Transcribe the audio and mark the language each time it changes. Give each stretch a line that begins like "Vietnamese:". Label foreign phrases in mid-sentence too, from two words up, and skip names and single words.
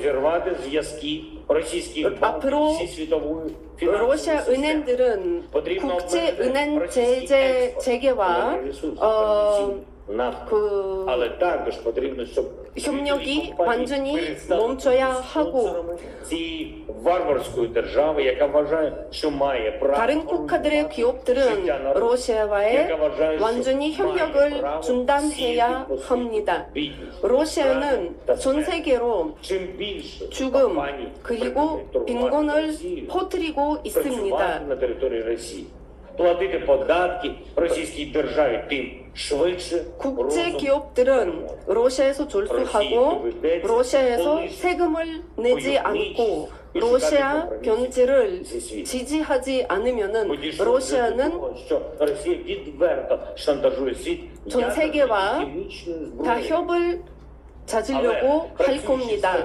Korean: 앞으로 러시아 은행들은 국제은행 제재 체계와 협력이 완전히 멈춰야 하고 다른 국가들의 기업들은 러시아와의 완전히 협력을 중단해야 합니다. 러시아는 전 세계로 죽음 그리고 빈곤을 퍼뜨리고 있습니다.
Ukrainian: платити податки російській державі, тим швидше
Korean: 국제 기업들은 러시아에서 졸수하고 러시아에서 세금을 내지 않고 러시아 경제를 지지하지 않으면은 러시아는 전 세계와 타협을 찾으려고 할 겁니다.